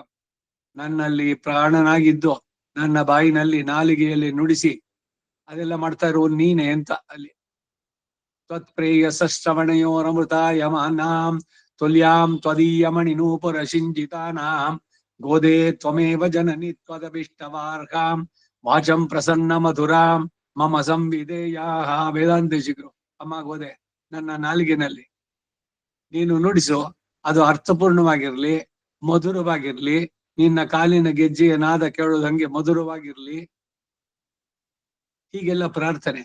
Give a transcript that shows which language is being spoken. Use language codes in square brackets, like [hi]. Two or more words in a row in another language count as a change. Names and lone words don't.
[kn] ನನ್ನಲ್ಲಿ ಪ್ರಾಣನಾಗಿದ್ದು ನನ್ನ ಬಾಯಿನಲ್ಲಿ ನಾಲಿಗೆಯಲ್ಲಿ ನುಡಿಸಿ ಅದೆಲ್ಲ ಮಾಡ್ತಾ ಇರೋ ನೀನೆ ಅಂತ. [sa] ಅಲ್ಲಿ ತ್ವತ್ಪ್ರೇಯಸ ಶ್ರವಣಯೋರಮೃತಾಯಮಾನಾಂ ತುಲ್ಯಾಂ ತ್ವದೀಯಮಣಿ ನೂಪುರ ಶಿಂಜಿತಾನಾಂ ಗೋದೇ ತ್ವಮೇವ ಜನನಿ ತ್ವದಭಿಷ್ಟವಾರ್ಹಾಂ ವಾಚಂ ಪ್ರಸನ್ನ ಮಧುರಾಂ ಮಮ ಸಂವಿಧೇಯಾಹ. [kn] ವೇದಾಂತೇಶಿಕರು, ಅಮ್ಮ ಗೋದೆ, ನನ್ನ ನಾಲಿಗೆನಲ್ಲಿ ನೀನು ನುಡಿಸು, ಅದು ಅರ್ಥಪೂರ್ಣವಾಗಿರ್ಲಿ, ಮಧುರವಾಗಿರ್ಲಿ, ನಿನ್ನ ಕಾಲಿನ ಗೆಜ್ಜೆಯ ನಾದ ಕೇಳೋದಂಗೆ ಮಧುರವಾಗಿರ್ಲಿ. ಹೀಗೆಲ್ಲ ಪ್ರಾರ್ಥನೆ.